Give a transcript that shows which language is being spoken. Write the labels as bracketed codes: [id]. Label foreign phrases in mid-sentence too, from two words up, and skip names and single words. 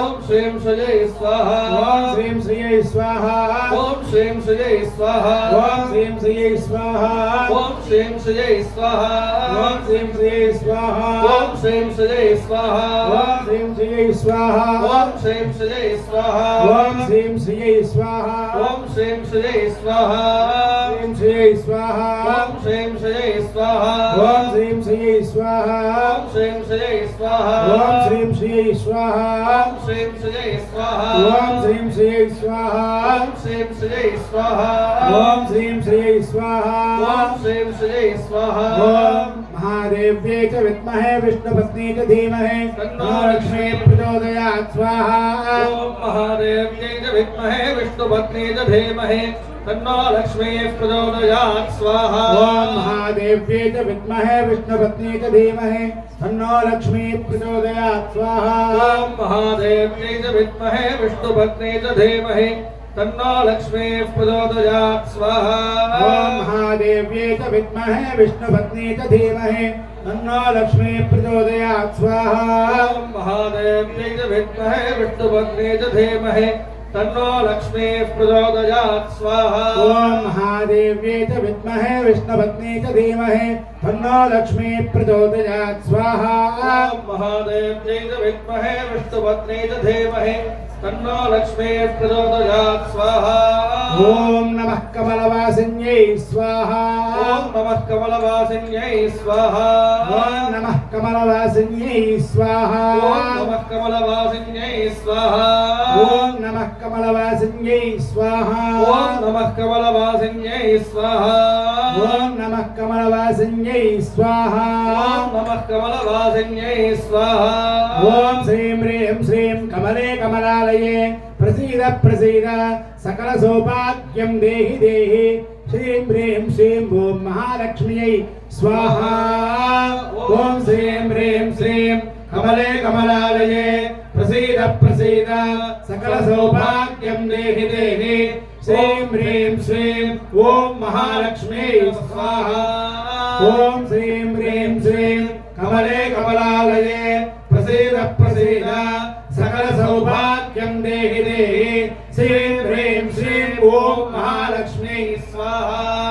[sa] श्रीं सुजय स्वाहा ఓం శ్రీం శ్రీయై స్వాహ ओम श्रीं सुजय स्वाहा ఓం శ్రీం శ్రీయై స్వాహ ओम श्रीं सुजय स्वाहा ఓం శ్రీం శ్రీయై స్వాహ ओम श्रीं सुजय स्वाहा ఓం శ్రీం శ్రీయై స్వాహ ओम श्रीं सुजय स्वाहा ఓం శ్రీం శ్రీయై స్వాహ ओम श्रीं सुजय स्वाहा శ్రీం శ్రీయై స్వాహ ओम श्रीं सुजय स्वाहा ఓం శ్రీం శ్రీయై స్వాహ ओम श्रीं सुजय स्वाहा ఓం శ్రీం శ్రీయై స్వాహ ओम श्रीं सुजय स्वाहा ఓం శ్రీం శ్రీయై స్వాహ ओम श्रीं सुजय स्वाहा ఓం శ్రీం శ్రీయై స్వాహ ओम श्रीं सुजय स्वाहा ఓం మహాదేవ్యై చ విద్మహే విష్ణుపత్ని చ ధీమహి తన్నో లక్ష్మీ ప్రచోదయాత్ స్వాహా ओम महादेव्यै च विद्महे विष्णुपत्नी च धीमहि तन्नो लक्ष्मीः प्रचोदयात् स्वाहा ఓం మహాదేవ్యై చ విద్మహే విష్ణుపత్ని చ ధీమహి తన్నో లక్ష్మీ ప్రచోదయాత్ స్వాహా ओम महादेव्यै च विद्महे विष्णुपत्नी च धीमहि तन्नो लक्ष्मीः प्रचोदयात् स्वाहा ఓం మహాదేవ్యై చ విద్మహే విష్ణుపత్ని చ ధీమహి తన్నో లక్ష్మీ ప్రచోదయాత్ స్వాహా ओम महादेव्यै च विद्महे विष्णुपत्नी च धीमहि तन्नो लक्ष्मीः प्रचोदयात् स्वाहा ఓం మహాదేవ్యై చ విద్మహే విష్ణుపత్ని చ ధీమహి తన్నో లక్ష్మీ ప్రచోదయాత్ స్వాహా ओम महादेव्यै च विद्महे विष्णुपत्नी च धीमहि तन्नो लक्ष्मीः प्रचोदयात् स्वाहा ఓం నమః కమలవాసిన్యై స్వాహా ओम नमः कमलवासिन्यै स्वाहा ఓం నమః కమలవాసిన్యై స్వాహా ओम नमः कमलवासिन्यै स्वाहा ఓం నమః కమలవాసిన్యై స్వాహా ओम नमः कमलवासिन्यै स्वाहा ఓం నమః కమలవాసిన్యై స్వాహా ओम नमः कमलवासिन्यै स्वाहा ఓం శ్రీం హ్రీం శ్రీం కమలే కమలాలయే ప్రసీద ప్రసీద సకల సౌభాగ్యం దేహి దేహి శ్రీం హ్రీం శ్రీం ఓం మహాలక్ష్మ్యై స్వాహా ఓం శ్రీం హ్రీం శ్రీం కమలే కమలాలయే ప్రసీద ప్రసీద సకల సౌభాగ్యం దేహి దేహి శ్రీం హ్రీం శ్రీం ఓం మహాలక్ష్మ్యై స్వాహా ఓం శ్రీం హ్రీం శ్రీం కమలే కమలాలయే ప్రసీద ప్రసీద సకల సౌభాగ్యం దేహి దేహి శ్రీం హ్రీం శ్రీం ఓం మహాలక్ష్మ్యై స్వాహా